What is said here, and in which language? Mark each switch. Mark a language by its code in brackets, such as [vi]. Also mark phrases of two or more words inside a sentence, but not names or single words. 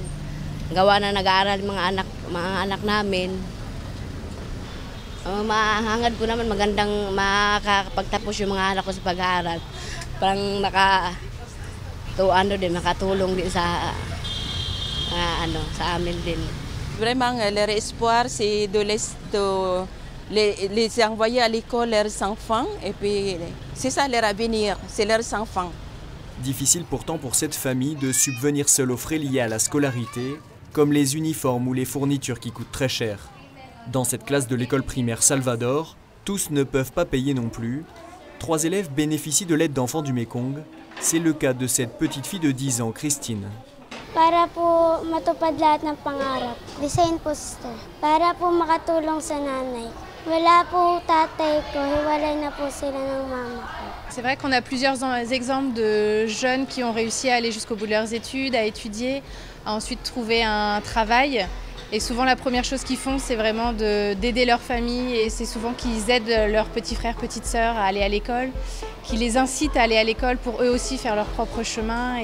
[tl] Gawa na nag-aaral mga anak namin. Mahangad ko naman magandang makakapagtapos yung mga anak ko sa pag-aaral. Parang makatulong din sa amin din. [fr] Vraiment, leur espoir, c'est de les envoyer à l'école leurs enfants. Et puis, c'est ça leur avenir, c'est leurs enfants. Difficile pourtant pour cette famille de subvenir seule aux frais liés à la scolarité, comme les uniformes ou les fournitures qui coûtent très cher. Dans cette classe de l'école primaire Salvador, tous ne peuvent pas payer non plus. 3 élèves bénéficient de l'aide d'enfants du Mekong. C'est le cas de cette petite fille de 10 ans, Christine. [tl] Para po matupad lahat ng pangarap. [en] Design poster. [tl] Para po makatulong sa nanay. Wala po tatay ko, hiwalay na po sila ng mama ko. [fr] C'est vrai qu'on a plusieurs exemples de jeunes qui ont réussi à aller jusqu'au bout de leurs études, à étudier, à ensuite trouver un travail. Et souvent la première chose qu'ils font, c'est vraiment d'aider leur famille, et c'est souvent qu'ils aident leurs petits frères, petites sœurs à aller à l'école, qui les incitent à aller à l'école pour eux aussi faire leur propre chemin.